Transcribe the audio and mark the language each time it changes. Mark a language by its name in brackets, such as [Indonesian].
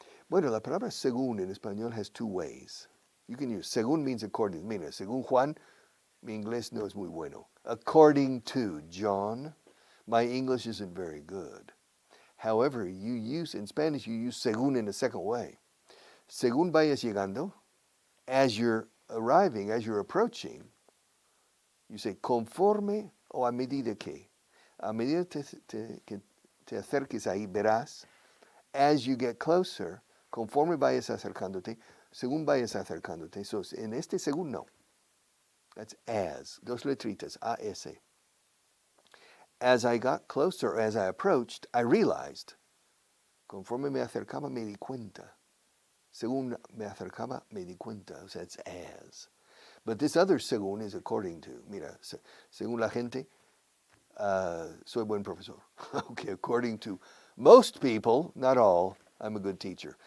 [Spanish] Bueno, la palabra según en español [English] has two ways. You can use según means according. [Spanish] Mira, según Juan, mi inglés no es muy bueno. [English] According to John, my English isn't very good. However, in Spanish, you use según in a second way. [Spanish] Según vayas llegando, [English] as you're arriving, as you're approaching, you say [Spanish] conforme o a medida que. A medida que te acerques ahí, verás. [English] As you get closer, [Spanish] conforme vayas acercándote, según vayas acercándote. So, en este según no. [English] That's as. [Spanish] Dos letritas, A-S. [English] As I got closer, as I approached, I realized. [Spanish] Conforme me acercaba, me di cuenta. Según me acercaba, me di cuenta. O sea, [English] it's as. But this other según is according to. [Spanish] Mira, según la gente, soy buen profesor. [English] Okay, according to most people, not all, I'm a good teacher.